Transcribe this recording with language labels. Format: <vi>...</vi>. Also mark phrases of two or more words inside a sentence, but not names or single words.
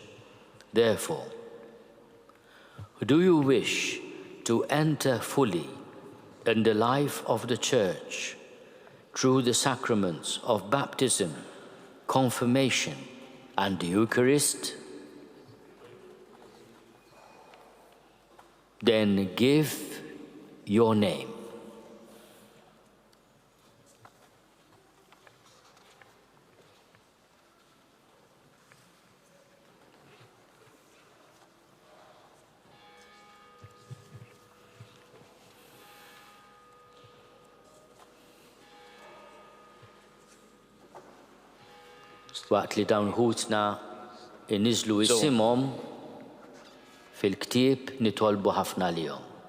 <en>Therefore, do you wish to enter fully in the life of the Church through the sacraments of baptism, confirmation, and the Eucharist? Then give your name.</en> <mt>Waqt li dawn ħutna inniżlu isimhom fil-ktieb nitolbu ħafna lihom.</mt>